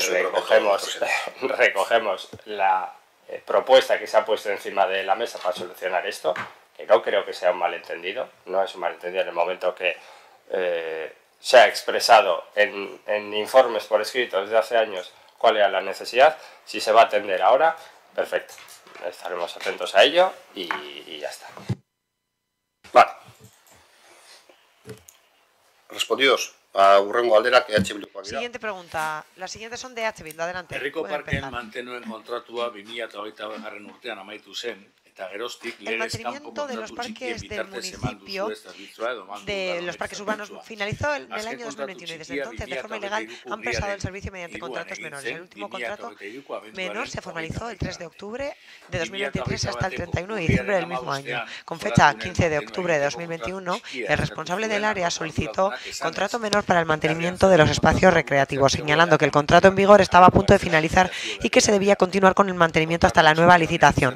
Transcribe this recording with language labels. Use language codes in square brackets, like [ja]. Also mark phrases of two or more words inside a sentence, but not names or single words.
[es] Recogemos la propuesta que se ha puesto encima de la mesa para solucionar esto, que no creo que sea un malentendido, no es un malentendido en el momento que se ha expresado en informes por escrito desde hace años cuál era la necesidad. Si se va a atender ahora, perfecto, estaremos atentos a ello y ya está. Vale. Respondidos. [eu] Hurrengo galdera que H. Bildukoak dira. [es] Siguiente pregunta. Las siguientes son de H. Bildu. Adelante. [eu] Herriko Parken mantenuen kontratua 2008 urtean amaitu zen, eta geroztik legez kanpo kontratu txikien bitartez eman duzue zerbitzua edo eman [es] de los parques urbanos finalizó en el año 2021 y desde entonces, de forma ilegal, han prestado el servicio mediante contratos menores. El último contrato menor se formalizó el 3 de octubre de 2023 hasta el 31 de diciembre del mismo año. Con fecha 15 de octubre de 2021, el responsable del área solicitó contrato menor para el mantenimiento de los espacios recreativos, señalando que el contrato en vigor estaba a punto de finalizar y que se debía continuar con el mantenimiento hasta la nueva licitación.